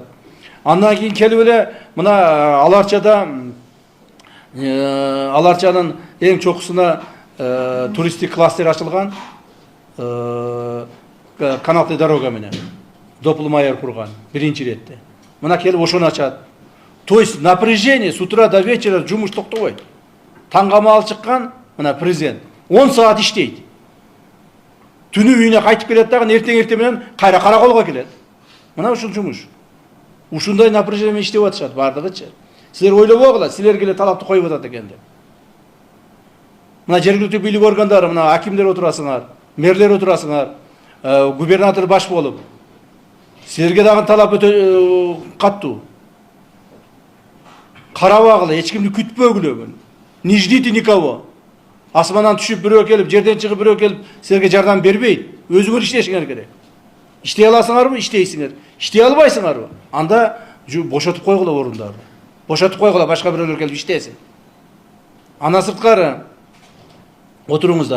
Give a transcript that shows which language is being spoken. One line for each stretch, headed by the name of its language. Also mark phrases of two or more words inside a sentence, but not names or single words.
Kyrgyz: Андан кийин келип эле мына Аларчанын эң чокусуна туристтик кластер ачылган,
Russian: канатный дорога
Kyrgyz: менен. Доплмайер курган биринчи иретте. Мына келип ошону ачат.
Russian: То есть напряжение с утра до вечера
Kyrgyz: жумуш токтобойт. Таңгамал чыккан мына президент 10 саат иштейт. Түнү үйүнө кайтып келет дагы эртең менен кайра караколго келет. Мына ушул жумуш. Ушундай напряжение менен иштеп атышат бардыгычы. Силер ойлобогула, силерге эле талапты коюп атат экен деп. Мына жергиликтүү бийлик органдары, мына акимдер отурасыңар, мэрлер отурасыңар, губернатор баш болуп. Силерге дагы талап өтө каттуу. Карабагыла, эч кимди күтпөгүлө.
Russian: Не ждите никого.
Kyrgyz: Асмандан түшүп бирөө келип, жерден чыгып бирөө келип, силерге жардам бербейт. Өзүңөр иштешиңер керек. Иштей аласыңарбы? Иштейсиңер. Иштей албайсыңарбы? Анда бошотуп койгула орундарды. Бошотуп койгула, башка бирөөлөр келип иштесин. Андан сырткары отуруңуздар.